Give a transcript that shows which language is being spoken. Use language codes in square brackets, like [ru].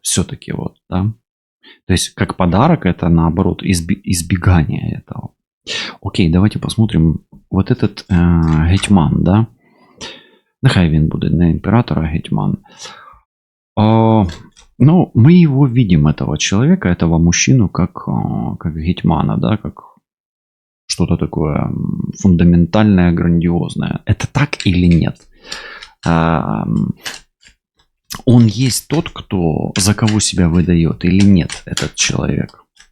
[ru] Все-таки да. То есть, как подарок, это наоборот избегание этого. Окей, давайте посмотрим. Вот этот гетьман, да. [uk] Нехай він буде не император, а гетьман. [ru] Мы его видим, этого человека, этого мужчину, как гетьмана, да, как что-то такое фундаментальное, грандиозное. Это так или нет? Он есть тот, за кого себя выдает, или нет, этот человек?